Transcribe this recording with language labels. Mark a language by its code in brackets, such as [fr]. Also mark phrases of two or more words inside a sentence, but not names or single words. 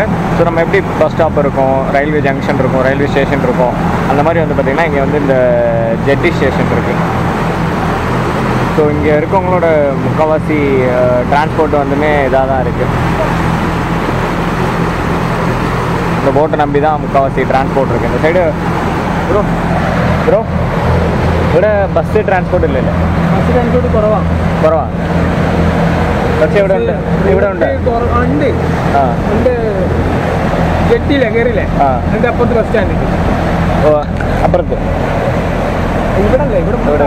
[ta] ஸோ நம்ம எப்படி [en] bus stop [ta] இருக்கும், [en] railway junction [ta] இருக்கும், [en] railway station [ta] இருக்கும், அந்த மாதிரி வந்து பார்த்திங்கன்னா இங்கே வந்து இந்த [en] jetty station [ta] இருக்குது. ஸோ இங்கே இருக்கவங்களோட முக்கால்வாசி டிரான்ஸ்போர்ட் வந்துமே இதாக தான் இருக்குது. இந்த போட்டை நம்பி தான் முக்கால்வாசி டிரான்ஸ்போர்ட் இருக்குது. இந்த சைடு ப்ரோ [ml] ഇവിടെ [en] bus transport [ml] ഇല്ലല്ലേ? [en] bus transport [ml] കുറവാണ്. പക്ഷേ ഇവിടെ ഉണ്ട് ഉണ്ട്. ജെട്ടിയില്ലേ കയറിയില്ലേ? അതിൻ്റെ അപ്പുറത്ത് [en] bus stand. [ml] ഓ അപ്പുറത്ത് ഇവിടെ അല്ലേ? ഇവിടെ